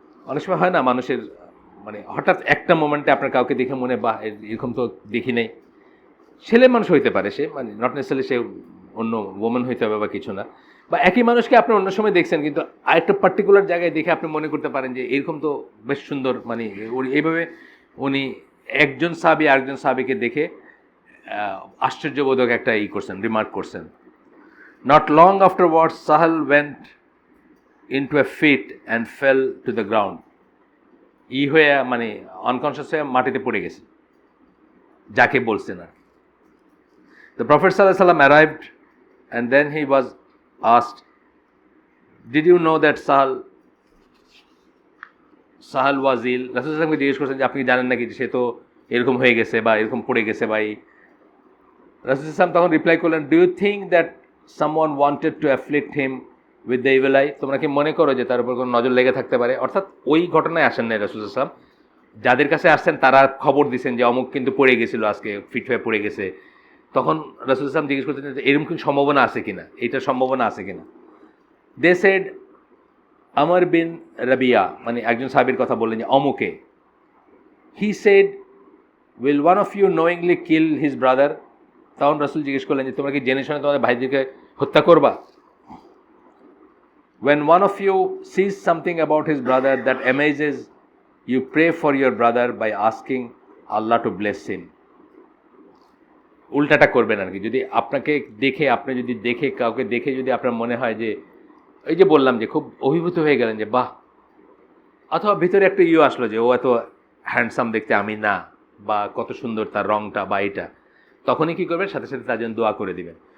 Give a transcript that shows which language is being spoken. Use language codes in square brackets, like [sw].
[bn] অনেক সময় হয় না মানুষের, মানে হঠাৎ একটা মোমেন্টে আপনার কাউকে দেখে মনে বা এরকম তো দেখি নেই, ছেলে মানুষ হইতে পারে, সে মানে [en] not necessarily [bn] সে অন্য ওমেন হইতে হবে বা কিছু না, বা একই মানুষকে আপনি অন্য সময় দেখছেন কিন্তু আরেকটা পার্টিকুলার জায়গায় দেখে আপনি মনে করতে পারেন যে এরকম তো বেশ সুন্দর, মানে এইভাবে উনি একজন সাহাবী আরেকজন সাহাবীকে দেখে আশ্চর্যবোধক একটা করছেন, রিমার্ক করছেন। [en] not long afterwards Sahal went into a fit and fell to the ground, [bn] হয়ে মানে আনকনশিয়াস হয়ে মাটিতে পড়ে গেছে যাকে বলছে না। [en] The Prophet ﷺ arrived and then he was asked, did you know that [bn] Sahal Wajil, রাসূল সাল্লাল্লাহু আলাইহি ওয়াসাল্লামকে জিজ্ঞেস করছেন যে আপনি কি জানেন নাকি যে সে তো এরকম হয়ে গেছে বা এরকম পড়ে গেছে ভাই। রাসূল সাল্লাল্লাহু তখন রিপ্লাই করলেন, [en] Do you think that someone wanted to afflict him with the evil eye? [bn] তোমরা কি মনে করো যে তার উপর কোনো নজর লেগে থাকতে পারে? অর্থাৎ ওই ঘটনায় আসেন নাই রাসূল সাল্লাল্লাহু আলাইহি ওয়াসাল্লাম, যাদের কাছে আসছেন তারা খবর দিচ্ছেন যে অমুক কিন্তু পড়ে গেছিল, আজকে ফিট হয়ে পড়ে গেছে। তখন রাসূল সাল্লাল্লাহু আলাইহি ওয়াসাল্লাম জিজ্ঞেস করতেন যে এরকম কি সম্ভাবনা আছে কিনা, এইটার সম্ভাবনা আছে কিনা। [en] they said [bn] আমর বিন রাবিয়া, মানে একজন সাহাবীর কথা বললেন যে অমুকে। [en] He said, will one of you knowingly kill his brother? [bn] তখন রাসূল জিজ্ঞেস করলেন যে তোমরা কি জেনে শুনে তোমাদের ভাইদেরকে হত্যা করবা? [en] When one of you sees something about his brother that amazes, you pray for your brother by asking Allah to bless him. [bn] উল্টাটা করবেন আর কি। যদি আপনাকে দেখে, আপনি যদি দেখে কাউকে দেখে যদি আপনার মনে হয় যে এই যে বললাম যে খুব অভিভূত হয়ে গেলেন যে বাহ, অথবা ভিতরে একটা আসলো যে ও এত হ্যান্ডসাম দেখতে আমি না, বা কত সুন্দর তার রংটা বা এটা, তখনই কী করবেন, সাথে সাথে তার জন্য দোয়া করে দিবেন।